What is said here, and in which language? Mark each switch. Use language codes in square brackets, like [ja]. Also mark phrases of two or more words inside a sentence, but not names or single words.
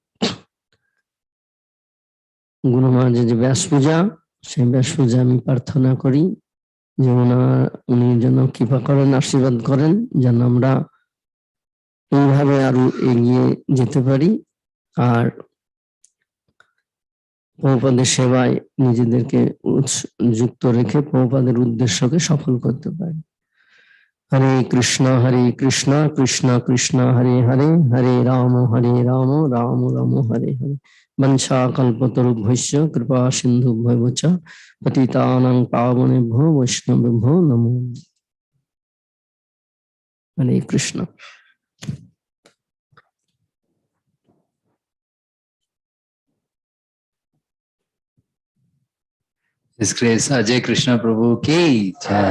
[bn] গুরু মহারাজের যে ব্যাস পূজা, সেই ব্যাস পূজা আমি প্রার্থনা করি যে উনি যেন কৃপা করেন, আশীর্বাদ করেন, যেন আমরা এইভাবে আরো এগিয়ে যেতে পারি আর প্রভুপাদের সেবায় নিজেদেরকে যুক্ত রেখে প্রভুপাদের উদ্দেশ্যকে সফল করতে পারি। [sa] हरे कृष्ण कृष्ण कृष्ण हरे हरे, हरे राम राम राम हरे हरे। वञ्छा कल्पतरुभ्यश्च कृपा सिन्धुभ्येव च पतितानां पावनेभ्यो वैष्णवेभ्यो नमो। हरे कृष्ण। [en] His Grace [hi] अजय कृष्णा प्रभु की जय।